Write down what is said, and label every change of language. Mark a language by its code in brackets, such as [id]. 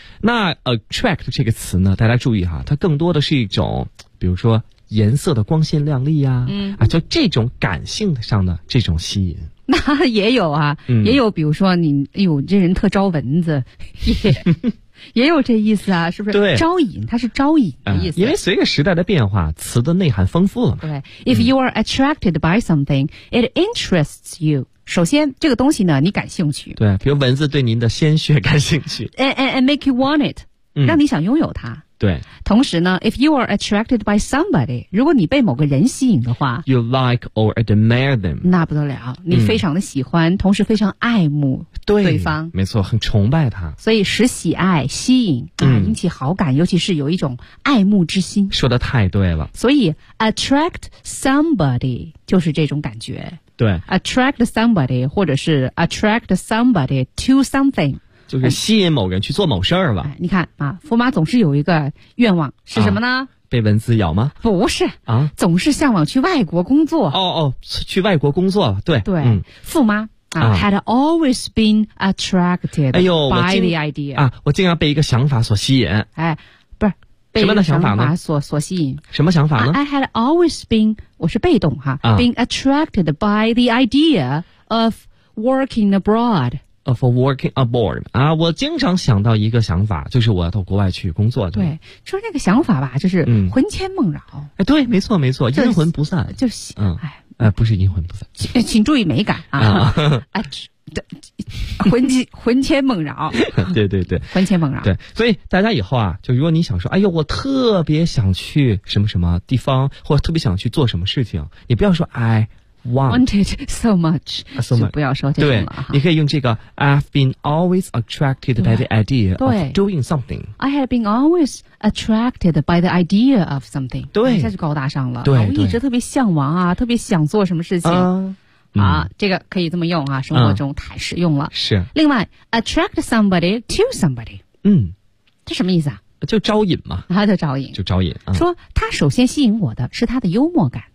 [zh] 那 attract 这个词呢，大家注意哈，它更多的是一种，比如说颜色的光鲜亮丽呀、啊，嗯啊，就这种感性上的这种吸引。那也有啊，嗯、也有，比如说你，哎呦，这人特招蚊子。也有这意思啊，是不是？对，招引，它是招引的意思、因为随着时代的变化，词的内涵丰富了嘛。 [en] 对 ，If you are attracted by something, it interests you. [zh] 首先，这个东西呢，你感兴趣。对，比如蚊子对您的鲜血感兴趣。 [en] And make you want it，、嗯、 [zh] 让你想拥有它。对。 [en] 同时呢 ，If you are attracted by somebody， [zh] 如果你被某个人吸引的话 [en] ，You like or admire them， [zh] 那不得了，你非常的喜欢，嗯、同时非常爱慕。对方，没错，很崇拜他，所以使喜爱吸引啊、引起好感，尤其是有一种爱慕之心。说的太对了，所以 attract somebody 就是这种感觉。对 [en] ，attract somebody 或者是 attract somebody to something， [zh] 就是吸引某人去做某事儿吧、你看啊，驸马总是有一个愿望，是什么呢？被蚊子咬吗？不是啊，总是向往去外国工作。哦哦，去外国工作，对对，嗯、 [en] 驸马。Had always been attracted、 [zh] 哎、呦 [en] by the idea [zh] 啊，我竟然被一个想法所吸引。哎，不是，什么的想法呢？所吸引什么想法呢 [en] ？I had always been， [zh] 我是被动哈、， [en] been attracted by the idea of working abroad。 Of working abroad [zh] 啊，我经常想到一个想法，就是我要到国外去工作。对，说这个想法吧，就是魂牵梦绕。哎、对，没错没错，阴魂不散。就是，嗯，哎，不是阴魂不散，请注意美感啊。啊，魂牵梦绕。对对对，魂牵梦绕。对，所以大家以后啊，就如果你想说，哎呦，我特别想去什么什么地方，或者特别想去做什么事情，你不要说 I [en] wanted so much, so much. [zh] 就不要说这种了。对，你可以用这个 [en] I've been always attracted by the idea of doing something. I have been always attracted by the idea of something. [zh] 对，一下就高大上了。对，我一直特别向往啊，特别想做什么事情。这个可以这么用啊，生活中太实用了。是。另外 [en] ，attract somebody to somebody。嗯， [zh] 这什么意思啊？就招引嘛。他的招引。就招引。说他首先吸引我的是他的幽默感。